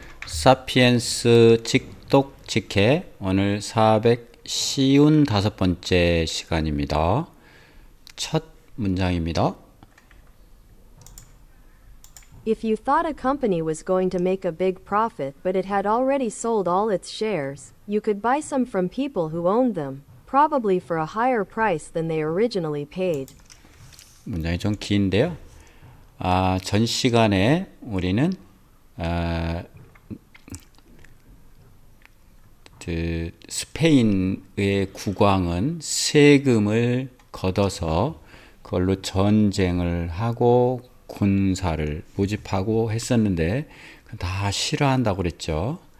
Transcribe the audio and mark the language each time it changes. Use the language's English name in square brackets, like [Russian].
[Korean] 사피엔스 직독 직해 오늘 455번째 시간입니다. 첫 문장입니다. [English] If you thought a company was going to make a big profit but it had already sold all its shares, you could buy some from people who owned them, probably for a higher price than they originally paid. [Korean] 문장이 좀 긴데요. 전 시간에 우리는 스페인의 국왕은 세금을 걷어서 그걸로 전쟁을 하고 군사를 모집하고 했었는데 다 싫어한다고 그랬죠.